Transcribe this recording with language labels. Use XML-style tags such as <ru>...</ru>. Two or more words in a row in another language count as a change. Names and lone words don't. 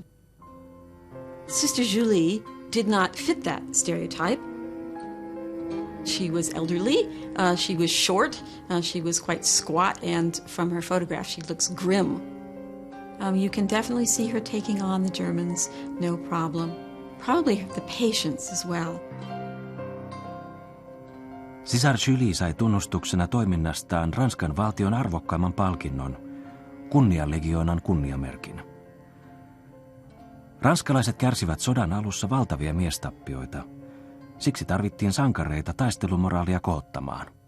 <en>Sister Julie did not fit that stereotype. She was elderly, she was short, she was quite squat, and from her photograph she looks grim. You can definitely see her taking on the Germans, no problem. Probably the patience as well.</en> <fi>Sisar Julie sai tunnustuksena toiminnastaan Ranskan valtion arvokkaimman palkinnon, kunnianlegioonan kunniamerkin. Ranskalaiset kärsivät sodan alussa valtavia miestappioita. Siksi tarvittiin sankareita taistelumoraalia kohottamaan.</fi>